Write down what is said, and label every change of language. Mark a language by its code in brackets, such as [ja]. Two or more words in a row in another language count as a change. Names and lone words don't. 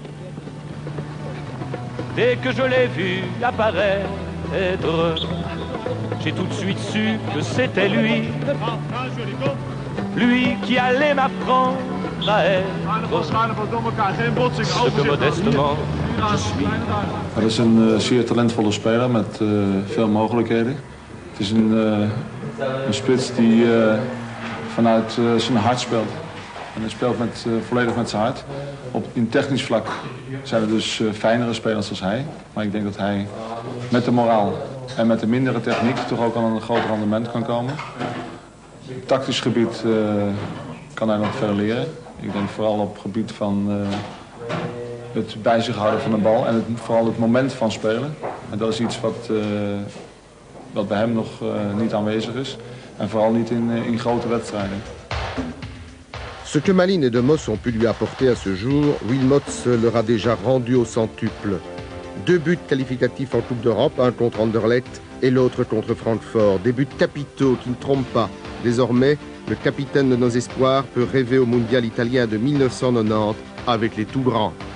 [fr] Dès que je l'ai vu apparaître, j'ai tout de suite su que c'était lui. Lui qui allait m'apprendre à être ce que modestement je suis. [nl] Het is een zeer talentvolle speler met veel mogelijkheden. Het is een spits die vanuit zijn hart speelt. En hij speelt volledig met zijn hart. In technisch vlak zijn er dus fijnere spelers als hij. Maar ik denk dat hij met de moraal en met de mindere techniek toch ook aan een groot rendement kan komen. Op tactisch gebied kan hij nog veel leren. Ik denk vooral op het gebied van het bij zich houden van de bal en vooral het moment van spelen. En dat is iets wat bij hem nog niet aanwezig is. En vooral niet in grote wedstrijden. [fr] Ce que Malines et De Mos ont pu lui apporter à ce jour, Wilmots leur a déjà rendu au centuple. 2 buts qualificatifs en Coupe d'Europe, un contre Anderlecht et l'autre contre Francfort. Des buts capitaux qui ne trompent pas. Désormais, le capitaine de nos espoirs peut rêver au mondial italien de 1990 avec les tout grands.